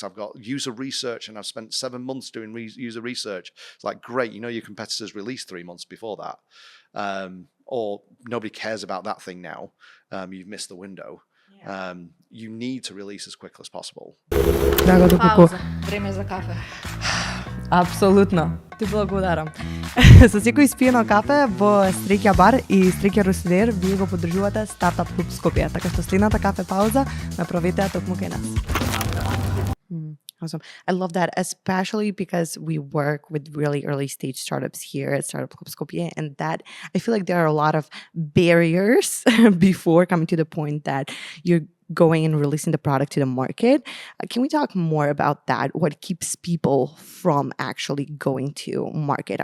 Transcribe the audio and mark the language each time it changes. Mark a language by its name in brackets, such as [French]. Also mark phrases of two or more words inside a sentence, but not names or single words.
[English] I've got user research and I've spent 7 months doing user research. It's like, great, you know, your competitors released 3 months before that. Or nobody cares about that thing now. You've missed the window. You need to release as quickly as possible. [Macedonian] Pauza. Време за кафе. Абсолютно. Ти благодарам. Со секој испиено кафе во Стрекја бар и Стрекја Русидер вие го поддржувате Стартап Клуб Скопје, така што следната кафе пауза направете ја токму кај нас. [English] Awesome. I love that, especially because we work with really early stage startups here at Startup Club Skopje, and that I feel like there are a lot of barriers before coming to the point that you're going and releasing the product to the market. Can we talk more about that? What keeps people from actually going to market?